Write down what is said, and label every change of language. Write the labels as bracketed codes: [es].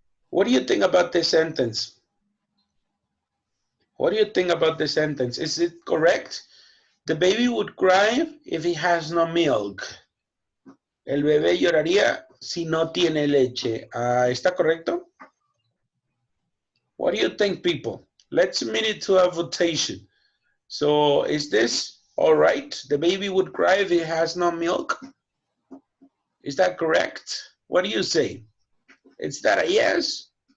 [en] What do you think about this sentence? What do you think about this sentence? Is it correct? The baby would cry if he has no milk. [es] El bebé lloraría si no tiene leche. ¿Está correcto? [en] What do you think, people? Let's submit it to a votation. So is this all right? The baby would cry if he has no milk. Is that correct? What do you say? Is that a yes?